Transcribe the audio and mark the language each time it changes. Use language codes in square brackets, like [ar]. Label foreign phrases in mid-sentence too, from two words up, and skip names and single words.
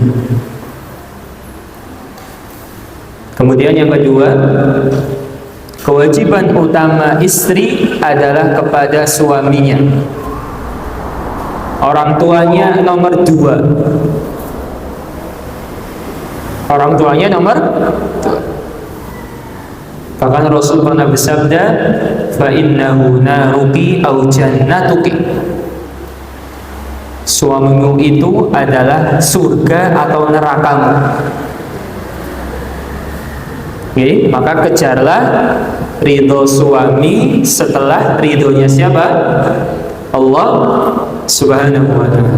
[id] Kemudian yang kedua, kewajiban utama istri adalah kepada suaminya. Orang tuanya nomor 2. Orang tuanya nomor 2. Bahkan Rasul pernah bersabda, [ar] فإنه نارك أو جنتك. [id] Suamimu itu adalah surga atau nerakamu. Oke, maka kejarlah ridho suami setelah ridhonya siapa? [ar] الله سبحانه وتعالى.